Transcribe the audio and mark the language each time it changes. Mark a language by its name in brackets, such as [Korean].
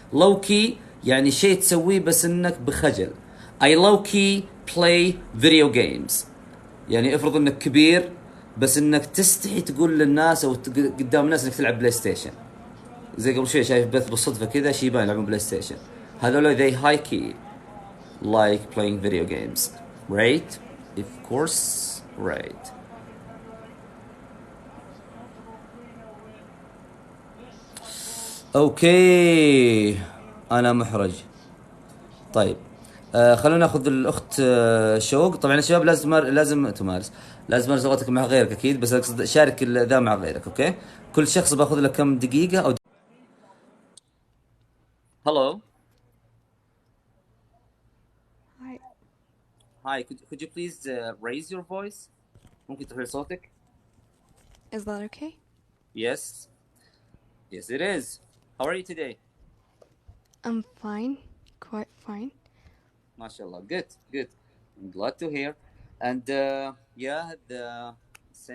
[Arabic] low key يعني شيء تسويه بس إنك بخجل. [English] I low key play video games. [Arabic] يعني افرض انك كبير بس انك تستحي تقول للناس او قدام الناس انك تلعب بلاي ستيشن. زي قبل شوي شايف بث بالصدفة كذا شيبان يلعبون بلاي ستيشن. [English] هذول they high key like playing video games. Right? Of course. Right. [Arabic] اوكي. انا محرج. طيب خلونا ناخذ الاخت شوق. طبعا يا شباب لازم تمارس. لازم تمارس لغتك مع غيرك اكيد، بس اقصد شارك ذا مع غيرك. اوكي. كل شخص باخذ له كم دقيقة او Hello. [English] Hi. Hi. Could you please raise your voice? [Arabic] ممكن ترفع صوتك؟ [English] Is that okay? Yes. Yes, it is. How are you today? I'm fine. Quite fine. MashaAllah. Good. Good. I'm glad to hear. And yeah, the same